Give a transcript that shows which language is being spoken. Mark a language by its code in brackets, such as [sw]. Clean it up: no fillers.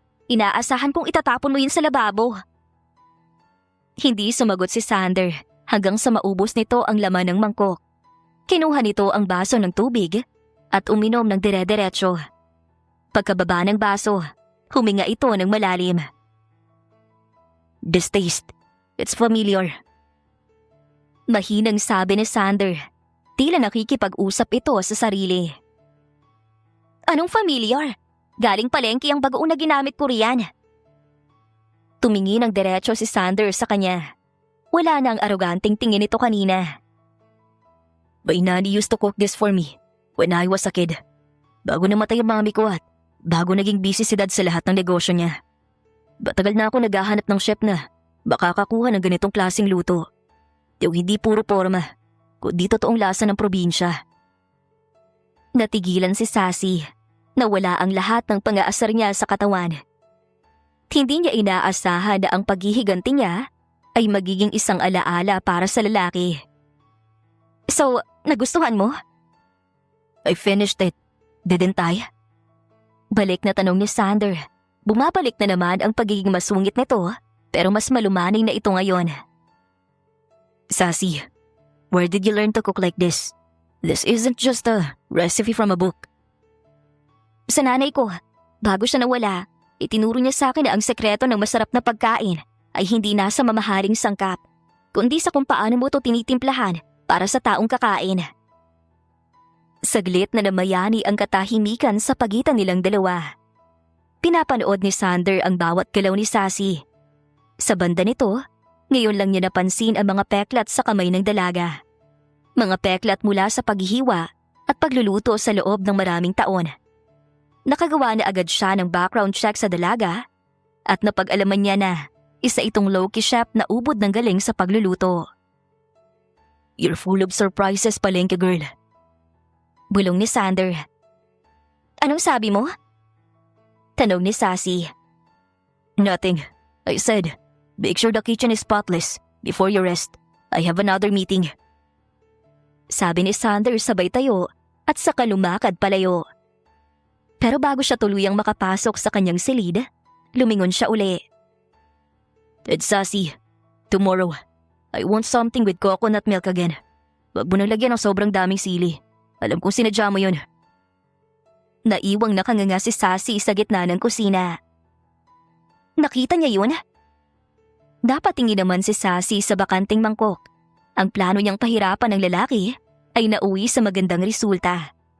[tl] Inaasahan kong itatapon mo yun sa lababo." Hindi sumagot si Sander hanggang sa maubos nito ang laman ng mangkok. Kinuha nito ang baso ng tubig at uminom ng dire-diretso. Pagkababa ng baso, huminga ito ng malalim. [en] "This taste, it's familiar." [tl] Mahinang sabi ni Sander. Tila nakikipag-usap ito sa sarili. "Anong familiar? Galing palengke ang bagoong na ginamit ko riyan." Tumingin ng diretso si Sander sa kanya. Wala na ang aroganteng tingin nito kanina. [en] "My nanny used to cook this for me when I was a kid. [tl] Bago namatay ang mami ko at bago naging busy si dad sa lahat ng negosyo niya. Batagal na ako naghahanap ng chef na baka kakuha ng ganitong klaseng luto. Yung hindi puro forma, kundi totoong lasa ng probinsya." Natigilan si Sassy. Nawala ang lahat ng pang-aasar niya sa katawan. Hindi niya inaasahan na ang paghihiganti niya ay magiging isang alaala para sa lalaki. "So, nagustuhan mo?" [en] "I finished it, didn't I?" [tl] Balik na tanong ni Sander. Bumabalik na naman ang pagiging masungit nito pero mas malumanay na ito ngayon. [en] "Sassy, where did you learn to cook like this? This isn't just a recipe from a book." [tl] "Sa nanay ko. Bago siya nawala, itinuro niya sa akin na ang sekreto ng masarap na pagkain ay hindi nasa mamahaling sangkap, kundi sa kung paano mo ito tinitimplahan para sa taong kakain." Saglit na namayani ang katahimikan sa pagitan nilang dalawa. Pinapanood ni Sander ang bawat galaw ni Sassy. Sa banda nito, ngayon lang niya napansin ang mga peklat sa kamay ng dalaga. Mga peklat mula sa paghihiwa at pagluluto sa loob ng maraming taon. Nakagawa na agad siya ng background check sa dalaga at napag-alaman niya na isa itong low-key chef na ubod ng galing sa pagluluto. [en] You're full of surprises, palengke girl. [tl] Bulong ni Sander. Anong sabi mo? Tanong ni Sassy. [en] Nothing. I said, make sure the kitchen is spotless before you rest. I have another meeting. [tl] Sabi ni Sander sabay tayo at saka lumakad palayo. Pero bago siya tuluyang makapasok sa kanyang silid, lumingon siya uli. [en] Ed Sassy, tomorrow, I want something with coconut milk again. [tl] Wag mo nang lagyan ng sobrang daming sili. Alam kong sinadya mo yun. Naiwang nakanganga si Sassy sa gitna ng kusina. Nakita niya yun? Napatingin naman si Sassy sa bakanting mangkok. Ang plano niyang pahirapan ng lalaki ay nauwi sa magandang resulta.